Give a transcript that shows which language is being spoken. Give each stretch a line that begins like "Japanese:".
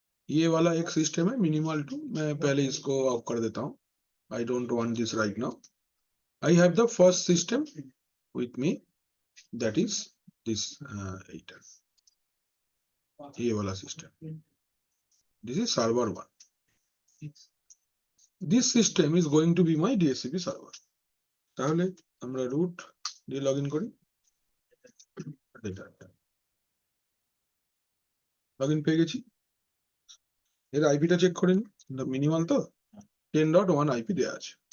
Hindi: ये वाला एक सिस्टम है मिनिमल टू, मैं पहले इसको ऑफ कर देता हूँ।
English: I don't want this right now. I have the first system with me, that is this eta,
Hindi: ये वाला system.
English: this is server 1, this system is going to be my DHCP server।
Bangla: তাহলে আমরা root দিয়ে login করি, login পেয়ে গেছি। এর আইপিটা check করে নিই, মিনিমাল তো 10.1 আইপি দেয়া আছে।